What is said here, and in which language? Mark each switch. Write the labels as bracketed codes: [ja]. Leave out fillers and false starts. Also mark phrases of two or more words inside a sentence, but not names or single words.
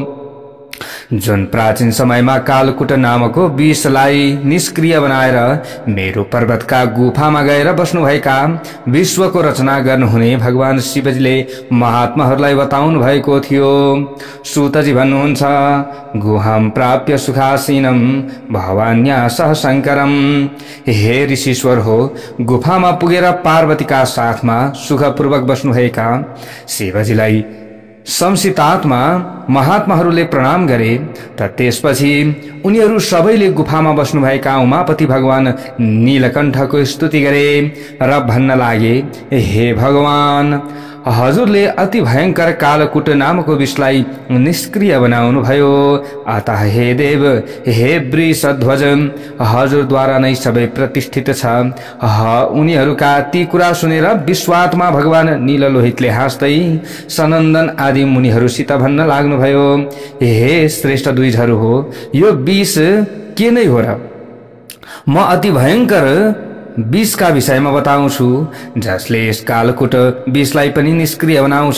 [ne] जुन प्राचीन समयमा कालकुट नामको विषलाई निष्क्रिय बनाएर मेरु पर्वतका गुफामा गएर बस्नुभएका विश्वको रचना गर्नुहुने भगवान शिवजीले महात्माहरूलाई बताउनु भएको थियो। सुतजी भन्नुहुन्छ, [sa] गुहाम प्राप्य सुखासीनम भवान्या सह शङ्करम। [ne] हे ऋषिश्वर हो, गुफामा पुगेर पार्वतीका साथमा सुखपूर्वक बस्नुभएका शिवजीलाई संसितात्मा महात्माहरूले प्रणाम गरे। त त्यसपछि उनीहरू सबैले गुफामा बस्नुभएका उमापति भगवान नीलकण्ठको स्तुति गरे र भन्न लागे, हे भगवान, हजुरले अति भयंकर कालकुट नामको विषलाई निष्क्रिय बनाउनु भयो। अतः हे देव, हे वृषध्वज, हजुरद्वारा नै सबै प्रतिष्ठित छ। उनीहरूका ती कुरा सुनेर विश्वात्मा भगवान नीललोहितले हाँस्दै सनन्दन आदि मुनिहरूसित भन्न लाग्नुभयो, हे श्रेष्ठ द्विजहरू हो, यो विष के नै हो र? म अति भयंकर विषका विषयमा बताउँछु, जसले यस कालकुट विषलाई पनि निष्क्रिय बनाउँछ।